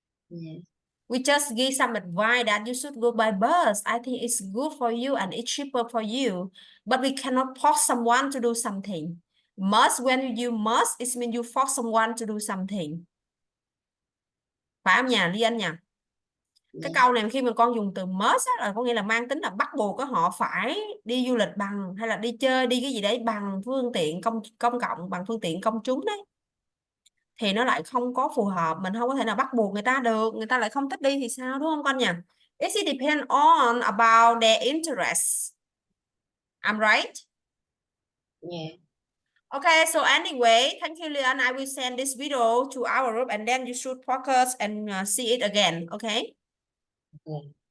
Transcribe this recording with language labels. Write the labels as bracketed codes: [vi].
[en] Yes. We just give some advice that you should go by bus. I think it's good for you and it's cheaper for you. But we cannot force someone to do something. Must, when you must, it means you force someone to do something. [vi] Phải không nhỉ, Liên nhỉ? Cái câu này khi mà con dùng từ must á, là có nghĩa là mang tính là bắt buộc họ phải đi du lịch bằng, hay là đi chơi, đi cái gì đấy bằng phương tiện công cộng, bằng phương tiện công chúng đấy. Thì nó lại không có phù hợp, mình không có thể nào bắt buộc người ta được, người ta lại không thích đi thì sao, đúng không con nhỉ? [en] It depends on about their interests. I'm right? Yeah. Okay, so anyway, thank you, Leon. I will send this video to our group and then you should focus and see it again, okay? Okay.